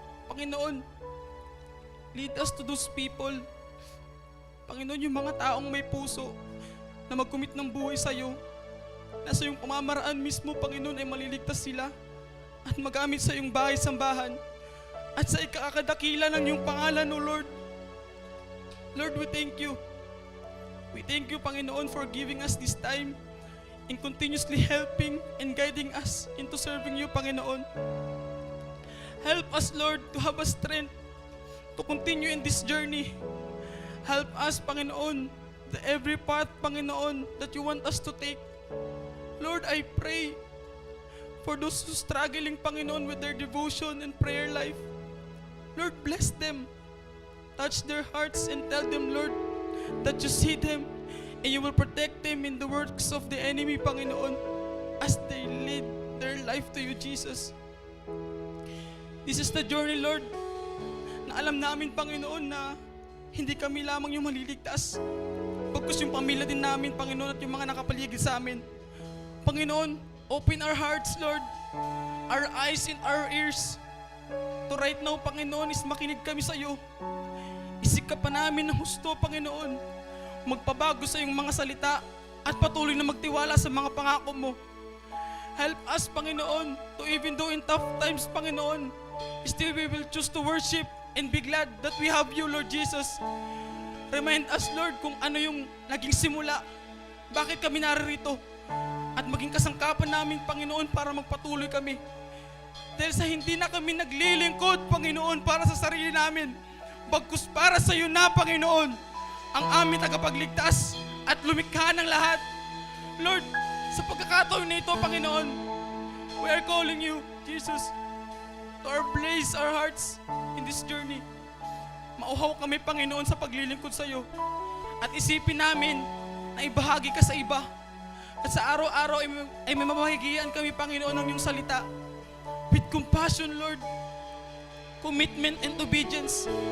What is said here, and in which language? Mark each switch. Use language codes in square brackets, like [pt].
[tl] Panginoon, lead us to those people, Panginoon, yung mga taong may puso na mag-commit ng buhay sa iyo, na sa iyong pamamaraan mismo, Panginoon, ay maliligtas sila at magamit sa iyong bahay-sambahan at sa ikakadakila ng iyong pangalan, O Lord. [en] Lord, we thank you. We thank you, Panginoon, for giving us this time and continuously helping and guiding us into serving you, Panginoon. Help us, Lord, to have a strength to continue in this journey. Help us, Panginoon, the every path, Panginoon, that you want us to take. Lord, I pray for those who struggling, Panginoon, with their devotion and prayer life. Lord, bless them. Touch their hearts and tell them, Lord, that you see them and you will protect them in the works of the enemy, Panginoon, as they lead [tl] their life to you, Jesus. This is the journey, Lord, na alam namin, Panginoon, na hindi kami lamang yung maliligtas. Pagkus yung pamilya din namin, Panginoon, at yung mga nakapaligid sa amin. [en] Panginoon, open our hearts, Lord, our eyes and our ears. [tl] To right now, Panginoon, is makinig kami sa iyo. Isikap pa namin ng husto, Panginoon. Magpabago sa iyong mga salita at patuloy na magtiwala sa mga pangako mo. [en] Help us, Panginoon, to even though in tough times, Panginoon, still we will choose to worship and be glad that we have you, Lord Jesus. [tl] Remind us, Lord, kung ano yung naging simula. Bakit kami naririto? At maging kasangkapan namin, Panginoon, para magpatuloy kami. Dahil sa hindi na kami naglilingkod, Panginoon, para sa sarili namin. Bagkus para sa iyo na, Panginoon, ang aming tagapagligtas at lumikha ng lahat. [en] Lord, sa pagkakataon na ito, Panginoon, we are calling you, Jesus, to our place, our hearts in this journey. [tl] Mauhaw kami, Panginoon, sa paglilingkod sa iyo. At isipin namin na ibahagi ka sa iba. At sa araw-araw ay may mamahigian kami, Panginoon, ng iyong salita. [en] With compassion, Lord, commitment and obedience.